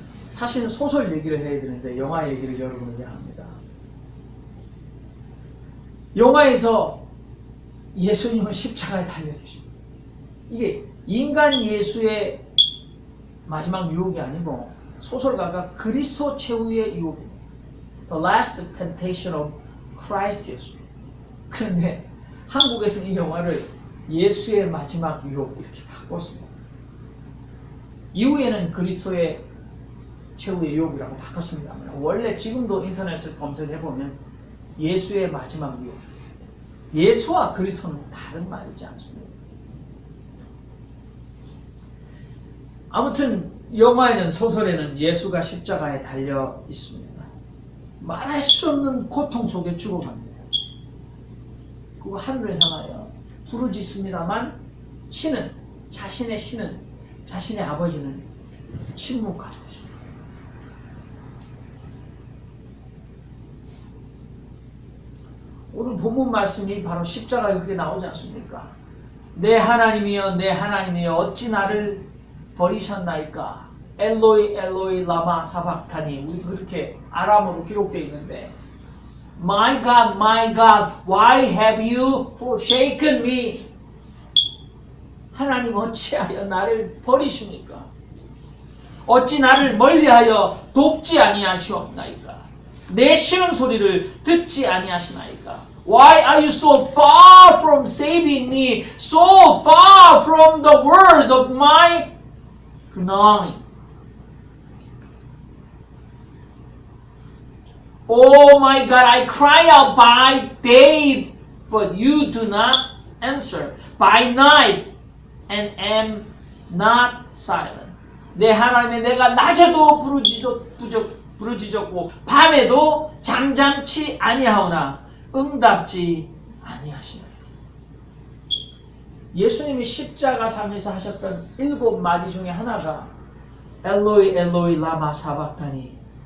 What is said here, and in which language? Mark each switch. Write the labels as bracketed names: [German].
[Korean] 사실은 소설 얘기를 해야 되는데 영화 얘기를 여러분에게 합니다. 영화에서 예수님은 십자가에 달려 계십니다. 이게 인간 예수의 마지막 유혹이 아니고 소설가가 그리스도 최후의 유혹입니다. The Last Temptation of Christ였습니다. 그런데 한국에서는 이 영화를 예수의 마지막 유혹 이렇게 바꿨습니다. 이후에는 그리스도의 최후의 유혹이라고 바꿨습니다만 원래 지금도 인터넷을 검색해보면 예수의 마지막 유혹, 예수와 그리스도는 다른 말이지 않습니다. 아무튼 영화에는 소설에는 예수가 십자가에 달려 있습니다. 말할 수 없는 고통 속에 죽어갑니다. 그리고 하늘을 향하여 부르짖습니다만 자신의 아버지는 침묵하고 있습니다. 오늘 본문 말씀이 바로 십자가에 그렇게 나오지 않습니까? 내 하나님이여 내 하나님이여 어찌 나를 버리셨나이까? [Aramaic] 엘로이 엘로이 라마 사박타니. [Korean] 우리 그렇게 아람어로 기록되어 있는데 [English] My God why have you forsaken me? [Korean] 하나님 어찌하여 나를 버리십니까? 어찌 나를 멀리하여 돕지 아니하시옵나이까? 내 신음소리를 듣지 아니하시나이까? [English] Why are you so far from saving me? So far from the words of my groaning. Oh my God, I cry out by day, but you do not answer. By night, and am not silent. [Korean] 내 하나님의 내가 낮에도 부르짖었고 밤에도 잠잠치 아니하오나 응답지 아니하시나이다. 예수님이 십자가 상에서 하셨던 7마디 중에 하나가 [Aramaic] 엘로이 엘로이 라마 사박타니.